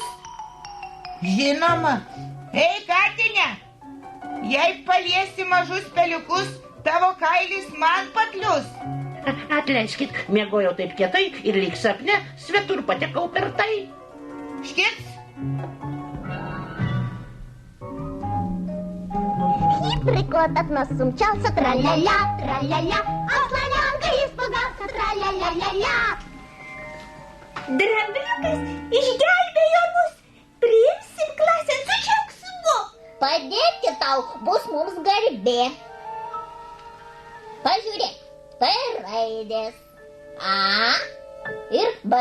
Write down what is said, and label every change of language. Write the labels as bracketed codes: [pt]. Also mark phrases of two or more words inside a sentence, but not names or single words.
[lt] Žinoma. Ei, katinė, jei paliesi mažus peliukus, tavo kailis man paklius. Atleiskit, miegojau taip kietai ir lyg sapne svetur patekau per tai. Škits. [ru] Хитрый кот от нас умчался, тра-ля-ля, тра-ля-ля, а слоненка испугался, тра-ля-ля-ля-ля. [lt] Drambliukas išgelbėjo mus. Priimsim klasėn su džiaugsmu. Padėti tau bus mums garbė. Pažiūrėk, tai raidės A ir B.